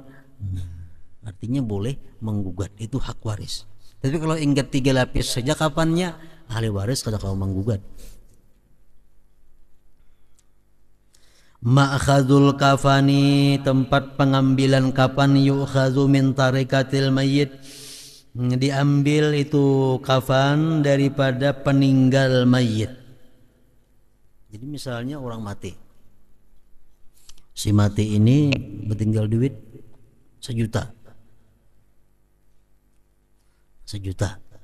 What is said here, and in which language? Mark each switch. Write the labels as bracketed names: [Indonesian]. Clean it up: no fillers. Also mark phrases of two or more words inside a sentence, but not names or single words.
[Indonesian] Artinya boleh menggugat, itu hak waris. Tapi kalau ingat 3 lapis saja kapannya, ahli waris kada kau menggugat. [Arabic] مأخذ الكفن, [Indonesian] tempat pengambilan kapan, [Arabic] يؤخذ من تركة الميت, [Indonesian] diambil itu kafan daripada peninggal mayit. Jadi misalnya orang mati, si mati ini bertinggal duit 1 juta, 1 juta.